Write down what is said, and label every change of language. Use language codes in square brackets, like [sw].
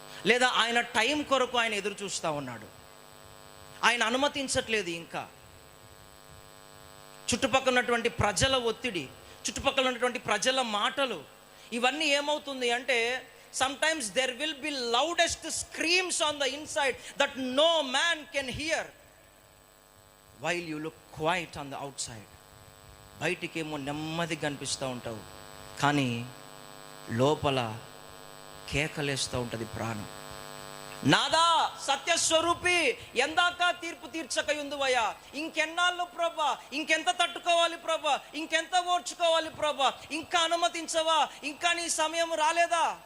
[te] లేదా ఆయన టైం కొరకు ఆయన ఎదురు చూస్తూ ఉన్నాడు, ఆయన అనుమతించట్లేదు. ఇంకా చుట్టుపక్కల ఉన్నటువంటి ప్రజల ఒత్తిడి, చుట్టుపక్కల ఉన్నటువంటి ప్రజల మాటలు, ఇవన్నీ ఏమవుతుంది అంటే [en] sometimes there will be loudest screams on the inside that no man can hear while you look quiet on the outside. [te] బయటికేమో నెమ్మదిగా కనిపిస్తూ ఉంటావు, కానీ లోపల కేకలేస్తూ ఉంటుంది ప్రాణం. నాదా సత్యస్వరూపి, ఎందాక తీర్పు తీర్చకయుందువయ్యా, ఇంకెన్నాళ్ళు ప్రభా, ఇంకెంత తట్టుకోవాలి ప్రభా, ఇంకెంత ఓర్చుకోవాలి ప్రభా, ఇంకా అనుమతించవా, ఇంకా నీ సమయం రాలేదా?